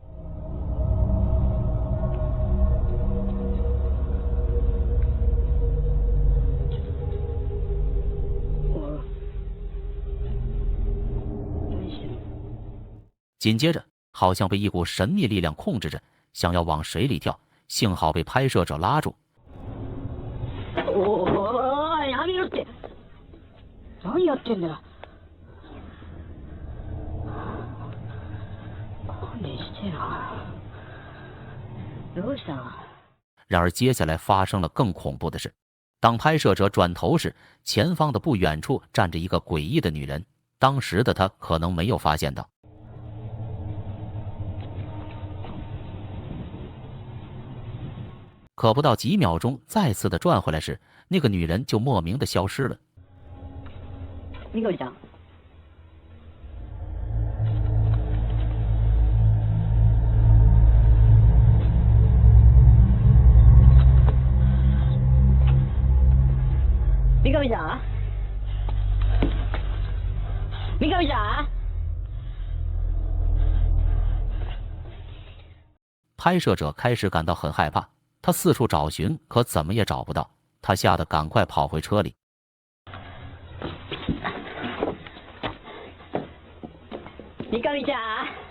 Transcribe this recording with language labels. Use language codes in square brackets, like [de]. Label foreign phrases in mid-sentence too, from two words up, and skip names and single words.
[zh] 紧接着，好像被一股神秘力量控制着，想要往水里跳，幸好被拍摄者拉住。 [ja] やめろって！何やってんだよ！勘弁してよ！どうしたの？ [zh] 然而，接下来发生了更恐怖的事。当拍摄者转头时，前方的不远处站着一个诡异的女人。当时的她可能没有发现到。可不到几秒钟，再次的转回来时，那个女人就莫名的消失了。 [ja] みどりちゃん。みかみちゃん。みかみちゃん。 [zh] 拍摄者开始感到很害怕。他四处找寻，可怎么也找不到。他吓得赶快跑回车里。 [ja] みかみちゃん。